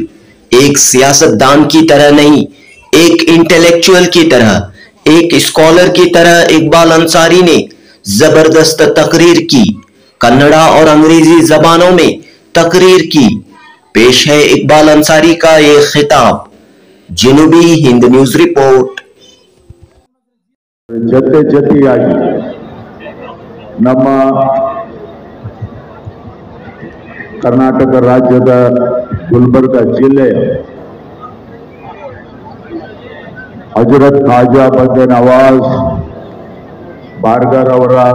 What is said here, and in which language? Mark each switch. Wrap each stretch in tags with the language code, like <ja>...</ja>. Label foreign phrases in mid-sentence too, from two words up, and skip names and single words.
<hi>एक सियासतदान की तरह नहीं, एक इंटेलेक्चुअल की तरह, एक स्कॉलर की तरह इकबाल अंसारी ने जबरदस्त तकरीर की। कन्नड़ा और अंग्रेजी जबानों में तकरीर की। पेश है इकबाल अंसारी का ये खिताब। जनूबी हिंद न्यूज रिपोर्ट।</hi> <kn>ಜೊತೆ ಜೊತೆಯಾಗಿ ನಮ್ಮ ಕರ್ನಾಟಕ ರಾಜ್ಯದ ಗುಲ್ಬರ್ಗ ಜಿಲ್ಲೆಯ ಹಜರತ್ ಖಾಜಾ ಬಂದೆ ನವಾಜ್ ಬಾರ್ಗರ್ ಅವರ</kn>